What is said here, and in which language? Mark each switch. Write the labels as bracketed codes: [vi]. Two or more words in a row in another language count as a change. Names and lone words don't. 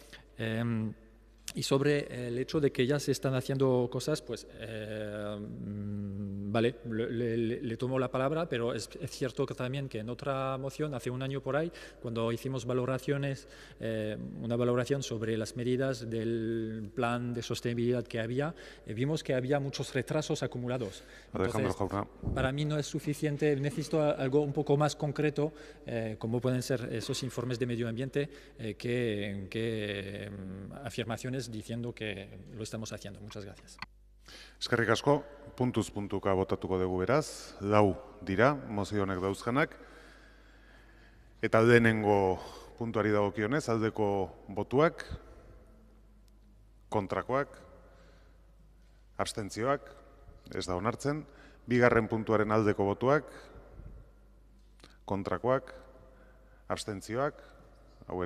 [es] Y sobre el hecho de que ya se están haciendo cosas, pues vale, le tomo la palabra, pero es cierto que también que en otra moción, hace un año por ahí, cuando hicimos valoraciones, una valoración sobre las medidas del plan de sostenibilidad que había, vimos que había muchos retrasos acumulados. Entonces, para mí no es suficiente, necesito algo un poco más concreto, como pueden ser esos informes de medio ambiente, que afirmaciones diciendo que lo estamos haciendo. Muchas gracias. [eu] Eskerrik asko, puntuz puntuka botatuko dugu beraz, 4 dira, mozio honek dauzkanak, eta lehenengo puntuari dagokionez, aldeko botuak, kontrakoak, abstentzioak, ez da onartzen, bigarren puntuaren aldeko botuak, kontrakoak, abstentzioak, hau